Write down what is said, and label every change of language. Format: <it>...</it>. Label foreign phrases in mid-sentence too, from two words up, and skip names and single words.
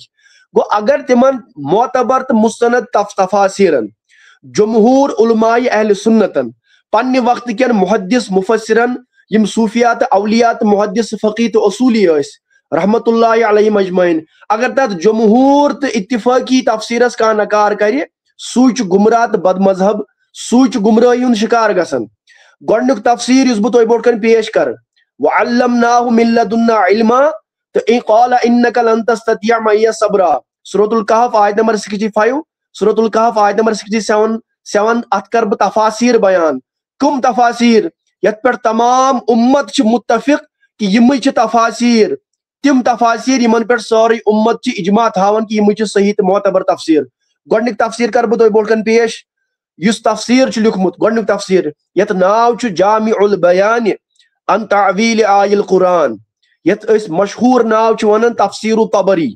<ks>گوٚو اگر تِمن معتبر تہٕ مستند تفاسیٖرن جمہوٗر علماء اہل سنتن پننہِ وقتہٕ کٮ۪ن محدث مفسرن یِم صوفیا تہٕ اولیاء تہٕ محدث فقی تہٕ اصولی ٲسۍ</ks> <ar>رحمت اللہ علیہم اجمعین,</ar> <ks>اگر تتھ جمہوٗر تہٕ اتفٲقی تفسیٖرس کانٛہہ نکار کرِ سُے چھُ گمراہ تہٕ بد مذہب, سُے چھُ گمرٲہی ہُنٛد شکار گژھان. گۄڈنیُک تفسیٖر یُس بہٕ تۄہہِ برونٛٹھ کَنہِ پیش کرٕ</ks> <ar>وعلمناه من لدنا علما</ar> <ks>تہٕ</ks> <ar>قال انک لن تستطیع معی صبرا,</ar> <ks>سورۃ الکہف آیت نمبر 65, سورۃ الکہف آیت نمبر 67. اتھ کرٕ بہٕ تفاصیٖر بیان. کٕم تفاصیٖر یتھ پٮ۪ٹھ تمام اُمت چھِ متفق کہ یِمٕے چھِ تفاصیٖر, تِم تفاصیٖر یِمن پٮ۪ٹھ سورُے اُمت چھِ اجماع تھاوان کہ یِمٕے چھِ صحیح تہٕ معتبر تفسیٖر. گۄڈنیُک تفسیٖر کرٕ بہٕ تۄہہِ برونٛٹھ کَنہِ پیش. یُس تفسیٖر چھُ لیوٗکھمُت گۄڈنیُک تفسیٖر یتھ ناو چھُ جامع البیان عن تعویل آیِ القرآن, یتھ أسۍ مشہوٗر ناو چھِ ونان تفسیٖر طبری.</ks>